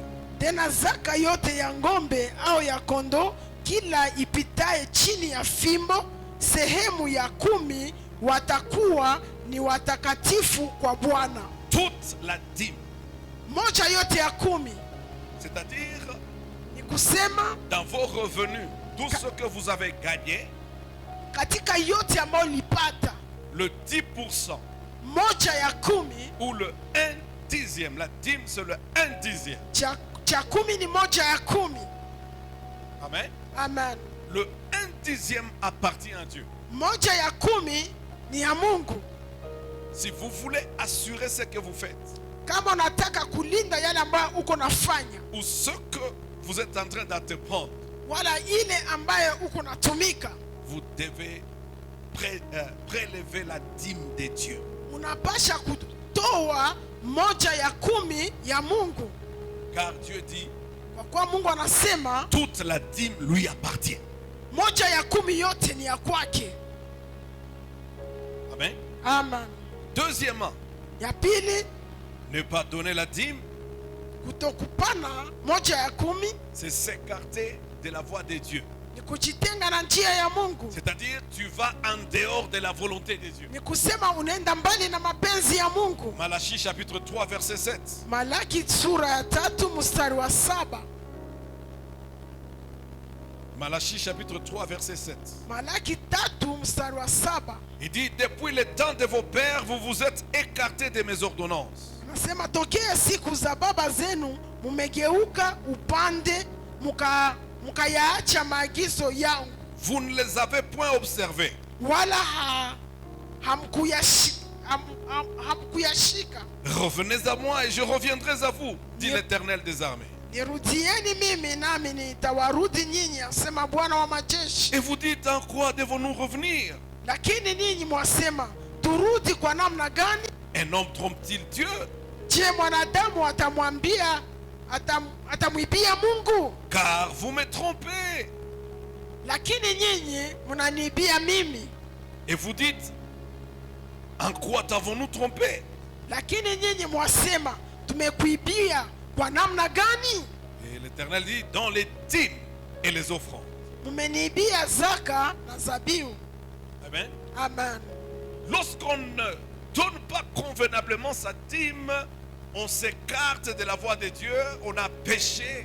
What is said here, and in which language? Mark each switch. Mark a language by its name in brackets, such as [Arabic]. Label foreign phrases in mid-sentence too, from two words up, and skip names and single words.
[Swahili] tena zaka yote ya ng'ombe au ya kondo, kila ipitaye chini ya fimbo, sehemu ya 10 watakuwa ni watakatifu kwa Bwana. [French] toute la dîme. [Swahili] moja yote ya 10. [French] C'est-à-dire, [Swahili] Ni kusema [French] dans vos revenus, tout ce que vous avez gagné, [Swahili] katika yote ambayo ulipata, [French] le 10% [Swahili] moja ya 10 [French] ou le 1/10. La dîme, c'est le 1/10. [Swahili] cha 10 ni moja ya 10. Amen. Amen. [French] Le 1/10 appartient à Dieu. [Swahili] Moja ya 10 ni ya Mungu. [French] Si vous voulez assurer ce que vous faites, [Swahili] Kama unataka kulinda yale ambayo uko nafanya, [French] ou ce que vous êtes en train d'entreprendre, [Swahili] wala ile ambayo uko natumika, [French] vous devez prélever la dîme de Dieu. [Swahili] unapasha kutoa moja ya 10 ya Mungu, [French] Car Dieu dit, [Swahili] kwa kuwa Mungu anasema [French] toute la dîme lui appartient. [Swahili] moja ya 10 yote ni ya kwake. Amen. Amen. [French] Deuxièmement, [Swahili] Ya pili, [French] ne pas donner la dîme, [Swahili] kutokupana moja ya 10 [French] c'est s'écarter de la voie de Dieu. [Swahili] ni kujitenga na njia ya Mungu. [French] C'est-à-dire, tu vas en dehors de la volonté de Dieu. [Swahili] Ni kusema unaenda mbali na mapenzi ya Mungu. [French] Malachie chapitre 3, verset 7. [Swahili] Malaki sura ya 3 mstari wa 7. [French] Malachie chapitre 3, verset 7. [Swahili] Malaki 3 mstari wa 7. [French] Il dit, depuis le temps de vos pères, vous vous êtes écartés de mes ordonnances. [Swahili] Anasema tokea siku za baba zenu mumegeuka upande mukayaacha maagizo yangu, [French] Vous ne les avez point observés. [Swahili] wala hamkuyashika. [French] Revenez à moi et je reviendrai à vous, dit l'Éternel des armées. [Swahili] Nirudieni mimi nami nitawarudi nyinyi, asema Bwana wa majeshi. [French] Et vous dites, en quoi devons-nous revenir? [Swahili] Lakini ninyi mwasema turudi kwa namna gani? [French] Un homme trompe-t-il Dieu? [Swahili] Je, mwanadamu atamwibia Mungu? [French] Car vous me trompez. [Swahili] Lakini nyinyi mnaniibia mimi. [French] Et vous dites, en quoi t'avons-nous trompé? [Swahili] Lakini nyinyi mwasema tumekuibia kwa namna gani? [French] Et l'Éternel dit, dans les dîmes et les offrandes. [Swahili] Mmeniibia zaka na zabihu. Amen. Amen. [French] Lorsqu'on ne donne pas convenablement sa dîme, on s'écarte de la voie de Dieu, on a péché.